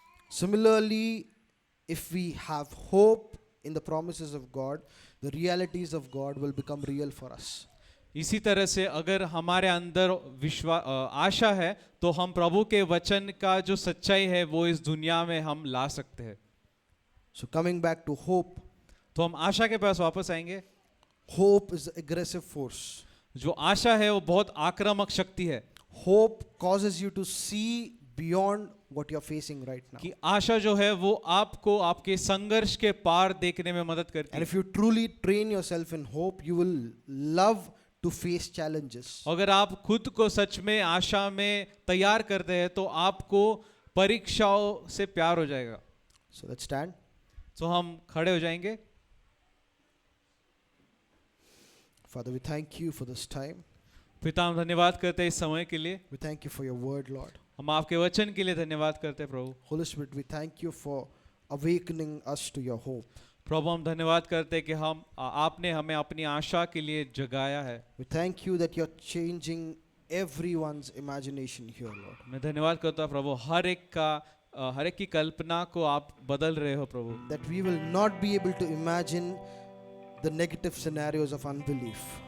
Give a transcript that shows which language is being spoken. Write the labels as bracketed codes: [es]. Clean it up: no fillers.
[en] Similarly, if we have hope in the promises of God, the realities of God will become real for us. [hi] इसी तरह से अगर हमारे अंदर आशा है तो हम प्रभु के वचन का जो सच्चाई है वो इस दुनिया में हम ला सकते हैं. [en] So coming back to hope, [hi] तो हम आशा के पास वापस आएंगे. [en] hope is an aggressive force. [hi] जो आशा है वो बहुत आक्रामक शक्ति है. [en] Hope causes you to see beyond what you're facing right now. [hi] कि आशा जो है वो आपको आपके संघर्ष के पार देखने में मदद करती [en] And [hi] है. [en] if you truly train yourself in hope, you will love to face challenges. [hi] अगर आप खुद को सच में आशा में तैयार करते हैं तो आपको परीक्षाओं से प्यार हो जाएगा. [en] So let's stand. [hi] तो हम खड़े हो जाएंगे. [en] Father, we thank you for this time. [hi] पिता हम धन्यवाद करते हैं इस समय के लिए. [en] We thank you for your word, Lord. [hi] हम आपके वचन के लिए धन्यवाद करते हैं प्रभु. [en] Holy Spirit, we thank you for awakening us to your hope. [hi] प्रभु हम धन्यवाद करते हैं कि आपने हमें अपनी आशा के लिए जगाया है. [en] We thank you that you're changing everyone's imagination here, Lord. [hi] मैं धन्यवाद करता हूँ प्रभु, हर एक की कल्पना को आप बदल रहे हो प्रभु. [en] That we will not be able to imagine the negative scenarios of unbelief.